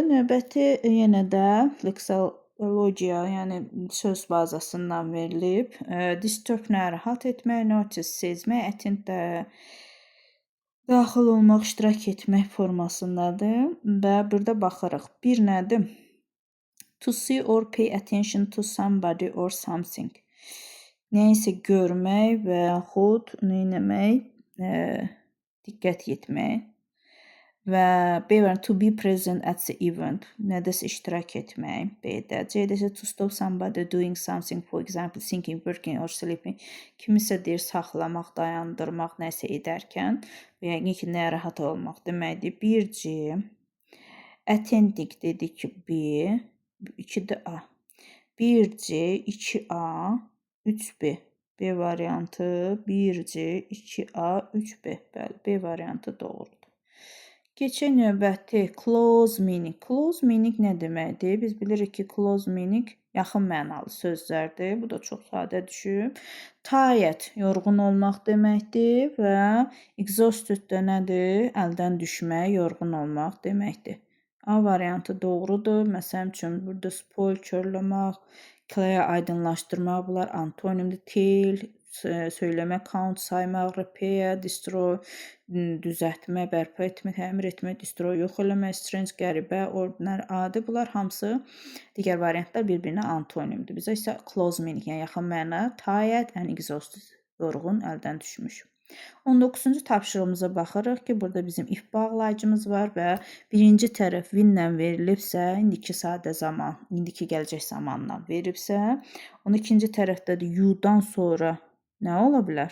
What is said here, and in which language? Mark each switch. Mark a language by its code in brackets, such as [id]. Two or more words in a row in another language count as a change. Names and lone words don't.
[az] Növbəti yenə də leksologiya, yəni söz bazasından verilib. Disturb narahat etmək, notice sezmək, attend də daxil olmaq, iştirak etmək formasındadır və burada baxırıq. Bir nədir? [en] To see or pay attention to somebody or something. [az] Nəyisə görmək və yaxud neyləmək, diqqət etmək. Və B var, [en] to be present at the event. [az] Nədəsə iştirak etmək. B-də. C-də isə [en] to stop somebody doing something, for example, thinking, working or sleeping. [az] Kimisə deyir saxlamaq, dayandırmaq, nəsə edərkən və yəqin ki, narahat olmaq deməkdir. 1C. Attending dedik ki, B. 2-də A. 1C, 2A, 3B. B variantı 1C, 2A, 3B. Bəli, B variantı doğrudur. Keçək növbəti [en] close meaning. Close meaning [az] nə deməkdir? Biz bilirik ki, [en] close meaning [az] yaxın mənalı sözlərdir. Bu da çox sadə düşüb. Tired, yorğun olmaq deməkdir və exhausted də nədir? Əldən düşmək, yorğun olmaq deməkdir. A variantı doğrudur. Məsələn üçün, burada spoil, körləmək, clear, aydınlaşdırmaq, bunlar antonimdir. Tell, söyləmək, count, saymaq, [en] repair, destroy, [az] düzəltmək, bərpa etmək, təmir etmək, destroy, yox eləmək, strange, qəribə, ordinary, adi. Bunlar hamısı digər variantlar bir-birinə antonimdir. Bizə isə [en] close meaning, [az] yəni yaxın məna, [en] tired and exhausted, [az] yorğun, əldən düşmüş. 19-cu tapşırığımıza baxırıq ki, burada bizim if bağlayıcımız var və birinci tərəf winlə verilibsə, indiki sadə zaman, indiki gələcək zamanla veribsə, onu ikinci tərəfdə də you'dan sonra nə ola bilər?